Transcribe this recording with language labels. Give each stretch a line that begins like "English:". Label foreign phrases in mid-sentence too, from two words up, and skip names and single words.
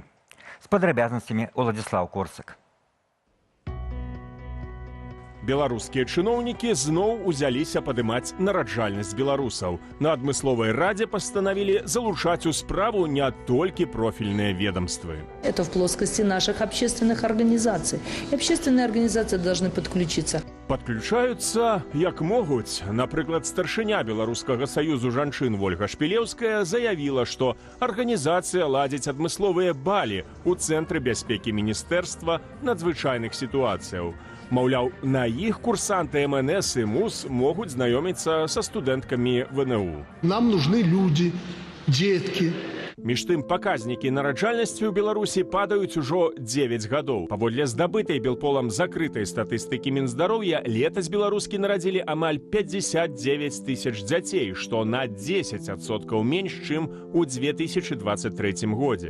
Belarusian: З падрабязнасцямі Уладзіслаў Корсак. Беларускія чыноўнікі зноў узяліся падымаць нараджальнасць беларусаў. На адмысловай радзе пастанавілі залучаць у справу не толькі профільныя ведомствы.
Russian: Это в плоскости наших общественных организаций. И общественные организации должны подключиться.
Belarusian: Падключаюцца, як могуць. Напрыклад, старшыня Беларускага саюзу жанчын Вольга Шпілеўская заявіла, што арганізацыя ладзіць адмысловыя балі ў Цэнтры бяспекі Міністэрства надзвычайных сітуацыяў. Маўляў, на іх курсанты МНС і МУС могуць знаёміцца са студэнткамі ВНУ.
Russian: Нам нужны люди, детки.
Belarusian: Між тым, паказнікі нараджальнасці ў Беларусі падаюць ужо 9 гадоў. Паводле здабытай Белполам закрытай статыстыкі Мінздароўя, летась беларускі нарадзілі амаль 59 тысяч дзяцей, што на 10% менш, чым у 2023 годзе.